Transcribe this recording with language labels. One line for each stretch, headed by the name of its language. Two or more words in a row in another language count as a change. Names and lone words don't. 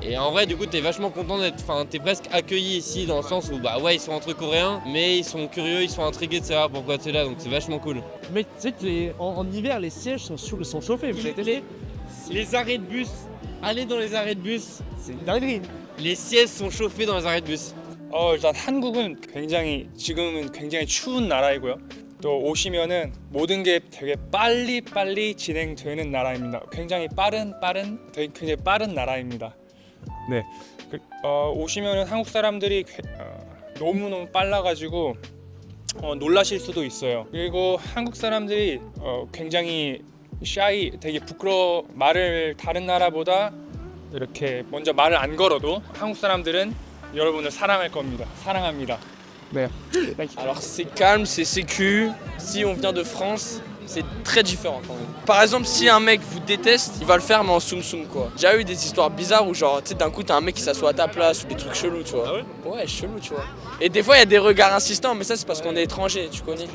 French: Et en vrai du coup t'es vachement content d'être, enfin t'es presque accueilli ici dans le sens où bah ouais ils sont entre coréens, mais ils sont curieux, ils sont intrigués de savoir pourquoi t'es là, donc c'est vachement cool. Mais tu sais que en hiver les sièges sont chauffés, vous avez testé? Les arrêts de bus, allez dans les arrêts de bus, C'est une dinguerie. les sièges sont chauffés dans les arrêts de bus.
Korean: 일단 한국은 지금은 굉장히 추운 나라이고요. 또 오시면은 모든 게 되게 빨리 진행되는 나라입니다. 굉장히 굉장히 빠른 나라입니다. 네, 오시면은 한국 사람들이 너무너무 빨라가지고 놀라실 수도 있어요. 그리고 한국 사람들이 굉장히 되게 말을 다른 나라보다 이렇게 먼저 말을 안 걸어도 한국 사람들은 여러분을 사랑합니다.
French: Alors c'est calme, c'est sécu. Si on vient de France, c'est très différent quand même. Par exemple, si un mec vous déteste, il va le faire mais en soum quoi. J'ai déjà eu des histoires bizarres où genre tu sais d'un coup t'as un mec qui s'assoit à ta place ou des trucs chelous, tu vois. Ah ouais? Ouais, chelou, tu vois. Et des fois il y a des regards insistants, mais ça c'est parce qu'on est étranger, tu connais.